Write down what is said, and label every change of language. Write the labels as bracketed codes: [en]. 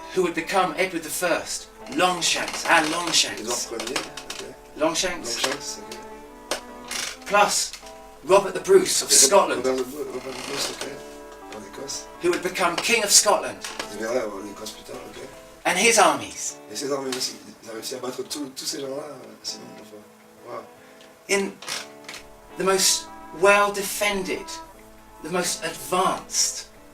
[en] Who would become Edward I, Longshanks, our Longshanks. [fr] Édouard Ier, ok. [en] Longshanks. Longshanks, ok. Plus Robert the Bruce of [fr] Et [en] Scotland, [fr] Robert de Bruce, ok. En Écosse. [en] who would become King of Scotland, [fr] Il verra en Écosse plus tard, ok. [en] and his armies. [fr] Et ses armées aussi. Ils ont réussi à battre tous ces gens-là, sinon, enfin. [en] Wow. In the most well-defended, the most advanced